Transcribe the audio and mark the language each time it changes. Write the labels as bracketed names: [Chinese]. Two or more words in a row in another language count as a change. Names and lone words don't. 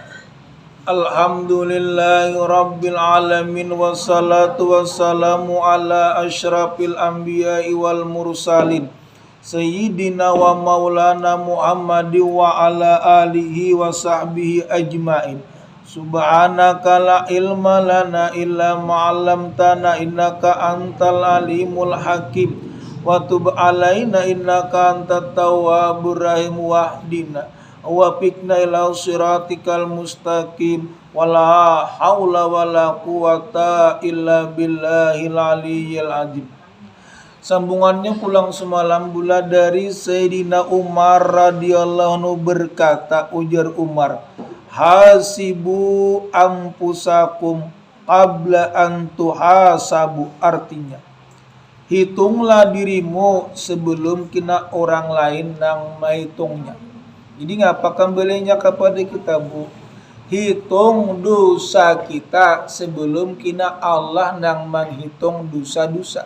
[Arabic] الحمد لله رب العالمين، والصلاة والسلام على أشرف الأنبياء والمرسلين سيدنا ومولانا محمد وعلى آله وصحبه أجمعين. سبحانك لا علم لنا إلا ما علمتنا إنك أنت العليم الحكيم. وتب علينا إنك أنت التواب الرحيم واهدنا ووفقنا إلى صراطك المستقيم ولا حول ولا قوة إلا بالله العلي العظيم. [Banjar] Sambungannya pulang semalam pula dari Sayyidina Umar [Arabic] رضي الله عنه [Banjar] berkata, ujar Umar, [Arabic] حاسبوا أنفسكم قبل أن تحاسبوا, [Banjar] artinya hitunglah dirimu sebelum kena orang lain nang mahitungnya. Jadi ngapa kembalinya kepada kita, Bu? Hitung dosa kita sebelum kena Allah nang menghitung dosa-dosa.